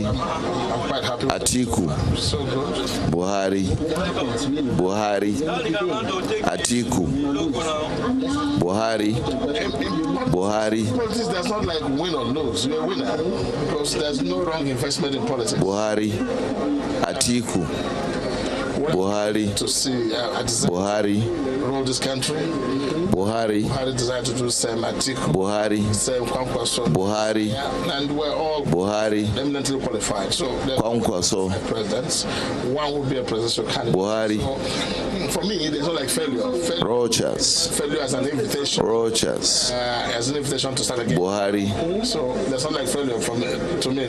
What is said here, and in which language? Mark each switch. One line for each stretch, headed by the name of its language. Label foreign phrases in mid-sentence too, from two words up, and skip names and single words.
English: I'm quite happy with Atiku, so good. Buhari, Atiku, Buhari. Politics, there's not like win or lose. You're a winner because there's no wrong investment in politics. Buhari, Atiku, Buhari, to see Buhari, rule this country. Buhari desired to do same. Atiku, Buhari, same. Kwankwaso, Buhari, and we're all eminently qualified. So Kwankwaso, presidents, one would be a presidential candidate. Buhari. So, for me, there's not like failure. Rochas, Failure as an invitation. Rochas, as an invitation to start again. Buhari. So there's not like failure from to me.